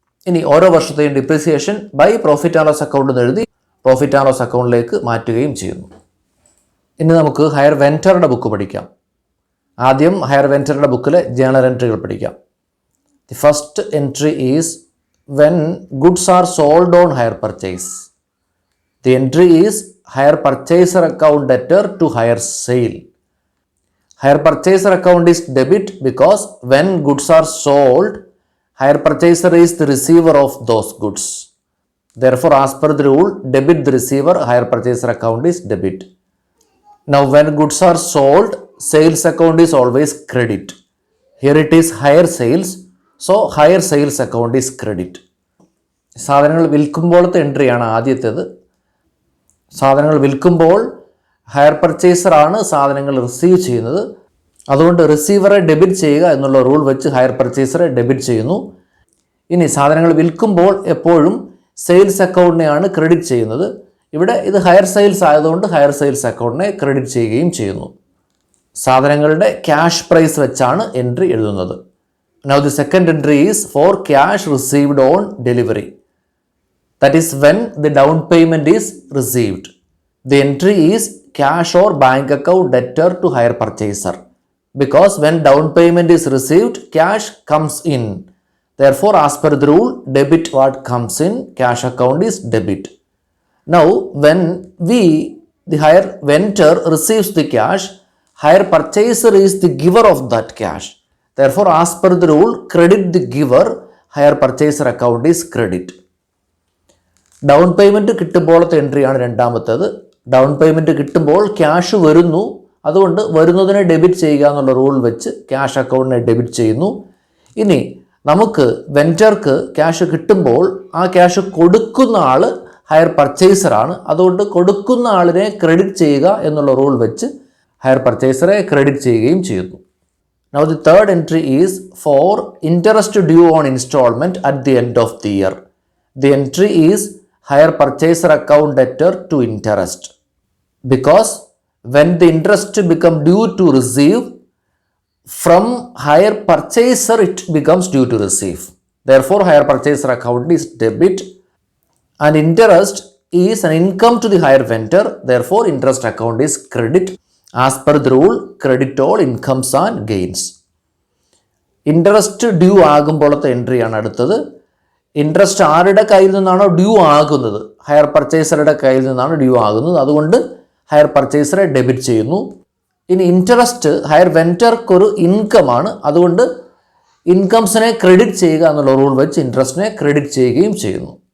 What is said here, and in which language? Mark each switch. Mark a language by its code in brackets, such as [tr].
[ml] ഇനി ഓരോ വർഷത്തെയും depreciation by profit and loss account എന്ന് എഴുതി പ്രോഫിറ്റ് ആൻഡ് ലോസ് അക്കൗണ്ടിലേക്ക് മാറ്റുകയും ചെയ്യുന്നു. ഇനി നമുക്ക് ഹയർ വെൻഡറുടെ ബുക്ക് പഠിക്കാം. ആദ്യം ഹയർ വെൻറ്ററുടെ ബുക്കിലെ ജേണൽ എൻട്രികൾ പഠിക്കാം. [en] The first entry is when goods are sold on hire purchase. The entry is hire purchaser account debtor to hire sale. Hire purchaser account is debit because when goods are sold, hire purchaser is the receiver of those goods. Therefore, as per the rule, debit the receiver, hire purchaser account is debit. Now, when goods are sold, sales account is always credit. Here it is higher sales, so higher sales account is credit. [ml] സാധനങ്ങൾ വിൽക്കുമ്പോഴത്തെ എൻട്രിയാണ് ആദ്യത്തേത്. സാധനങ്ങൾ വിൽക്കുമ്പോൾ higher പർച്ചേസറാണ് സാധനങ്ങൾ receive ചെയ്യുന്നത്. അതുകൊണ്ട് റിസീവറെ debit ചെയ്യുക എന്നുള്ള rule വെച്ച് ഹയർ പർച്ചേസറെ ഡെബിറ്റ് ചെയ്യുന്നു. ഇനി സാധനങ്ങൾ വിൽക്കുമ്പോൾ എപ്പോഴും സെയിൽസ് അക്കൗണ്ടിനെയാണ് ക്രെഡിറ്റ് ചെയ്യുന്നത്. ഇവിടെ ഇത് ഹയർ സെയിൽസ് ആയതുകൊണ്ട് ഹയർ സെയിൽസ് അക്കൗണ്ടിനെ ക്രെഡിറ്റ് ചെയ്യുകയും ചെയ്യുന്നു. സാധനങ്ങളുടെ ക്യാഷ് പ്രൈസ് വെച്ചാണ് എൻട്രി എഴുതുന്നത്. [en] Now the second entry is for cash received on delivery. That is when the down payment is received. The entry is cash or bank account debtor to hire purchaser. Because when down payment is received, cash comes in. Therefore, as per the rule, debit what comes in, cash account is debit. Now, when the hire vendor receives the cash, hire purchaser is the giver of that cash. Therefore, as per the rule, credit the giver, hire purchaser account is credit. [ml] Down payment കിട്ടുമ്പോഴത്തെ എൻട്രിയാണ് രണ്ടാമത്തേത്. Down payment കിട്ടുമ്പോൾ cash വരുന്നു, അതുകൊണ്ട് വരുന്നതിനെ debit ചെയ്യുക എന്നുള്ള rule വെച്ച് cash അക്കൗണ്ടിനെ debit ചെയ്യുന്നു. ഇനി നമുക്ക് വെൻഡർക്ക് ക്യാഷ് കിട്ടുമ്പോൾ ആ ക്യാഷ് കൊടുക്കുന്ന ആൾ ഹയർ പർച്ചേസറാണ്. അതുകൊണ്ട് കൊടുക്കുന്ന ആളിനെ ക്രെഡിറ്റ് ചെയ്യുക എന്നുള്ള റൂൾ വെച്ച് ഹയർ പർച്ചേസറെ ക്രെഡിറ്റ് ചെയ്യുകയും ചെയ്യുന്നു. [en] Now the third entry is for interest due on installment at the end of the year. The entry is hire purchaser account debtor to interest. Because when the interest become due to receive, from hire purchaser it becomes due to receive. Therefore, hire purchaser account is debit and interest is an income to the hire vendor. Therefore, interest account is credit. As per the rule, credit all incomes and gains. [ml] Interest due ആകുമ്പോഴത്തെ എൻട്രിയാണ് അടുത്തത്. Interest ആരുടെ കയ്യിൽ നിന്നാണോ due ആകുന്നത്, higher പർച്ചേസറുടെ കയ്യിൽ നിന്നാണ് due ആകുന്നത്, അതുകൊണ്ട് higher പർച്ചേസറെ debit ചെയ്യുന്നു. ഇനി ഇൻട്രസ്റ്റ് ഹയർ വെൻഡർക്കൊരു ഇൻകമാണ്, അതുകൊണ്ട് ഇൻകംസിനെ ക്രെഡിറ്റ് ചെയ്യുക എന്നുള്ള റൂൾ വെച്ച് ഇൻട്രസ്റ്റിനെ ക്രെഡിറ്റ് ചെയ്യുകയും ചെയ്യുന്നു.